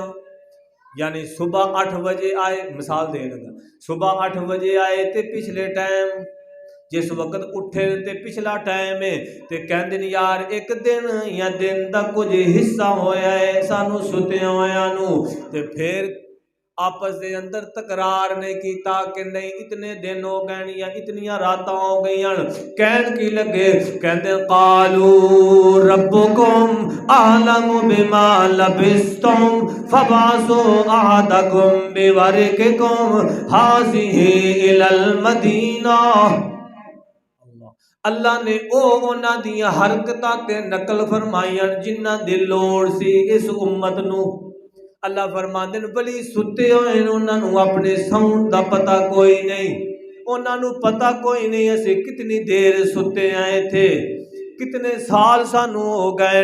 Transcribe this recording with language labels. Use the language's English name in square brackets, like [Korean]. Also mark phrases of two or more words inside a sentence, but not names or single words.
[Punjabi] یعنی صبح 8 بجے آئے، مثال دے لگا، صبح 8 بجے آئے تے پچھلے ٹائم جس وقت اٹھے تے پچھلا ٹائم ہے، تے کہندے نے یار ایک دن یا دن دا کجھ حصہ ہویا ہے سانوں ستے ہویا نوں. تے پھر آپس دے اندر تکرار نے کیتا کہ نہیں اتنے دن ہو گئے یا اتنیاں راتاں ہو گئی. کہن کی لگے، کہندے [Arabic] قالوا ربكم أعلم بما لبثتم فابعثوا أحدكم بورقكم هذه إلى المدينة. [Punjabi] اللہ نے اوہناں دی حرکتاں تے نقل فرمائیاں جنہاں دی لوڑ سی اس امت نوں. اللہ فرماندے نے بلی ستے ہوئے اوہناں نوں اپنے سون دا پتہ کوئی نہیں، اوہناں نوں پتہ کوئی نہیں اسیں کتنی دیر ستے آئے تھے، کتنے سال سانوں ہو گئے.